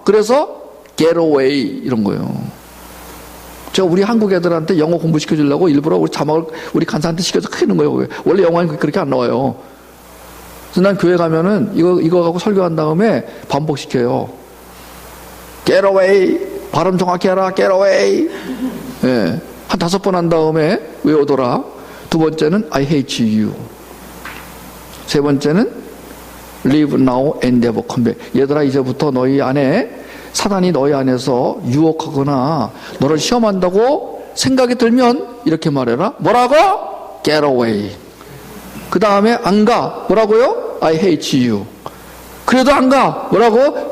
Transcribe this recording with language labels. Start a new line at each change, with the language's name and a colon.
Korean: 그래서
English: get away
Korean: 이런 거예요. 제가 우리 한국 애들한테 영어 공부시켜주려고 일부러 우리 자막을 우리 간사한테 시켜서 크게 넣은 거예요. 원래 영어는 그렇게 안 나와요. 그래서 난 교회 가면은 이거 갖고 설교한 다음에 반복시켜요.
English: Get away.
Korean: 발음 정확히 하라. Get away. 예. 한 5번 한 다음에 외우더라. 두 번째는
English: I hate you.
Korean: 세 번째는
English: Live now and never come back.
Korean: 얘들아, 이제부터 너희 안에 사단이 너희 안에서 유혹하거나 너를 시험한다고 생각이 들면 이렇게 말해라. 뭐라고?
English: Get away.
Korean: 그 다음에 안 가. 뭐라고요?
English: I hate you.
Korean: 그래도 안 가. 뭐라고?